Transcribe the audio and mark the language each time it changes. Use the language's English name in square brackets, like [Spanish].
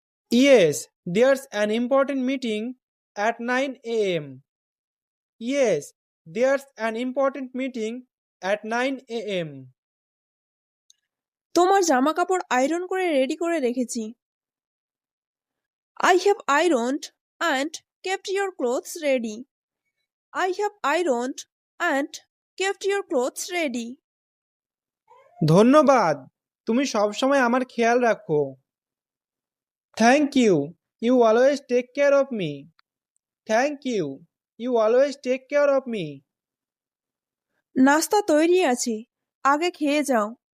[English] Yes, there's an important meeting at 9 AM। Yes, there's an important meeting at 9 AM। [Bangla] তোমার জামা কাপড় iron করে ready করে রেখেছি। [English] I have ironed and kept your clothes ready. I have ironed and kept your clothes ready. [Bangla] ধন্যবাদ, তুমি সবসময় আমার খেয়াল রাখো। [English] Thank you, you always take care of me. Thank you, you always take care of me. [Bangla] নাস্তা তৈরি আছে, আগে খেয়ে যাও।